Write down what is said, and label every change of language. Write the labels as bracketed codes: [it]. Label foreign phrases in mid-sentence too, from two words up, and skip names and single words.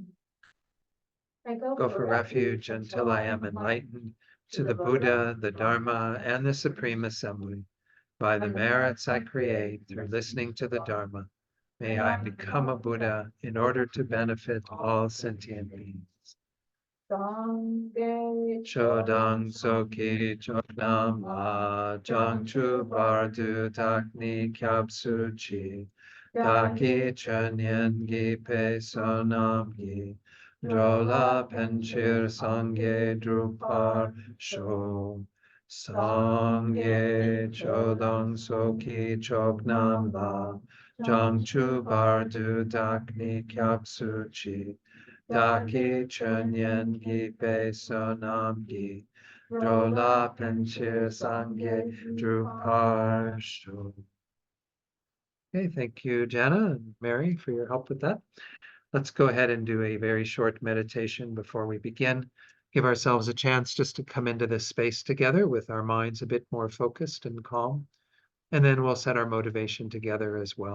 [en] I Go for refuge until I am enlightened to the Buddha, the Dharma, and the Supreme Assembly. By the merits I create through listening to the Dharma, may I become a Buddha in order to benefit all sentient beings. [bo] Sangye ཆོས་དང་ཚོགས་ཀྱི་མཆོག་རྣམས་ལ། བྱང་ཆུབ་བར་དུ་བདག་ནི་སྐྱབས་སུ་མཆི། བདག་གིས་ཆོས་ཉན་བགྱིས་པའི་བསོད་ནམས་ཀྱིས། འགྲོ་ལ་ཕན་ཕྱིར་སངས་རྒྱས་འགྲུབ་པར་ཤོག སངས་རྒྱས་ཆོས་དང་ཚོགས་ཀྱི་མཆོག་རྣམས་ལ། བྱང་ཆུབ་བར་དུ་བདག་ནི་སྐྱབས་སུ་མཆི། བདག་གིས་ཆོས་ཉན་བགྱིས་པའི་བསོད་ནམས་ཀྱིས། འགྲོ་ལ་ཕན་ཕྱིར་སངས་རྒྱས་འགྲུབ་པར་ཤོག. [en] Okay, thank you, Jana and Mary, for your help with that. Let's go ahead and do a very short meditation before we begin. Give ourselves a chance just to come into this space together with our minds a bit more focused and calm. And then we'll set our motivation together as well.